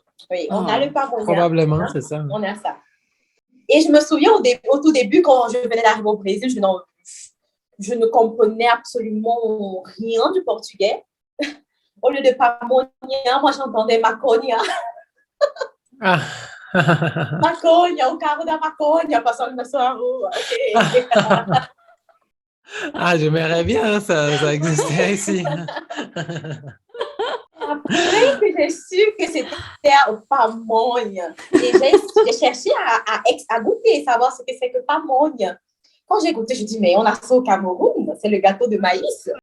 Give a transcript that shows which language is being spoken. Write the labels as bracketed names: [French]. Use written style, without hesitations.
[French] Oui, on a le pamonha. Probablement, c'est ça. On a ça. Et je me souviens au tout début, quand je venais d'arriver au Brésil, je ne comprenais absolument rien du portugais. Au lieu de pamonha, moi j'entendais maconha. Ah. [Portuguese] Maconha, o carro da maconha passando na sua rua. Okay. [French] Ah, j'aimerais bien, ça existait ici. Après que j'ai su que c'était au pamonha, et j'ai cherché à goûter, savoir ce que c'est que pamonha. Quand j'ai goûté, je dis, mais on a ça au Cameroun, c'est le gâteau de maïs.